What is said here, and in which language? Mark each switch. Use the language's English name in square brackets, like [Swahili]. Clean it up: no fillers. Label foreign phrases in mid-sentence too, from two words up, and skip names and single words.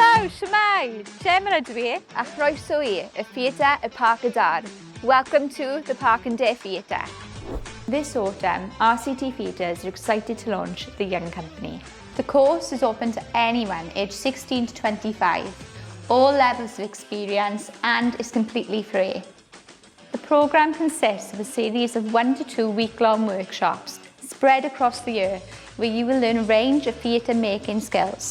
[Welsh] Shwmae, Gemma ydw I, a chroeso I, y theatr y Parc Dar. [English] Welcome to the Parc and Day Theatre. This autumn, RCT Theatres are excited to launch the Young Company. The course is open to anyone aged 16 to 25, all levels of experience, and is completely free. The programme consists of a series of 1 to 2 week-long workshops spread across the year where you will learn a range of theatre making skills.